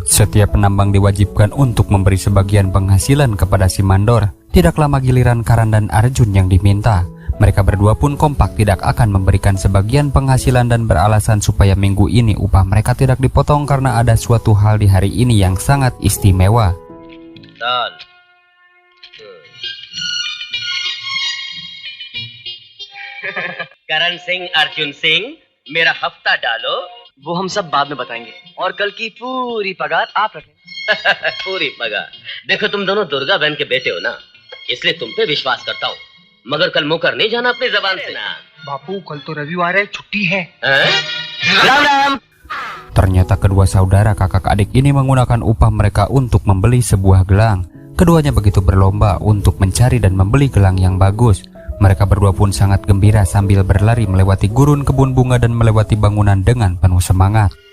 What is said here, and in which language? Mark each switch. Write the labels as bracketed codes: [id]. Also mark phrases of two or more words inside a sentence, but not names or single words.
[id] Setiap penambang diwajibkan untuk memberi sebagian penghasilan kepada si mandor. Tidak lama giliran Karan dan Arjun yang diminta. Mereka berdua pun kompak tidak akan memberikan sebagian penghasilan dan beralasan supaya minggu ini upah mereka tidak dipotong karena ada suatu hal di hari ini yang sangat istimewa. [hi] करण सिंह अर्जुन सिंह मेरा हफ्ता डालो। वो हम सब बाद में बताएंगे और कल की पूरी पगार आप रखें। पूरी पगार। देखो तुम दोनों दुर्गा बहन के बेटे हो ना, इसलिए तुम पे विश्वास करता हूँ, मगर कल मुकर नहीं जाना अपनी जबान से ना। बापू कल तो रविवार है, छुट्टी है। राम राम। [id] Ternyata kedua saudara kakak adik ini menggunakan upah mereka untuk membeli sebuah gelang. Keduanya begitu berlomba untuk mencari dan membeli gelang yang bagus. Mereka berdua pun sangat gembira sambil berlari melewati gurun kebun bunga dan melewati bangunan dengan penuh semangat.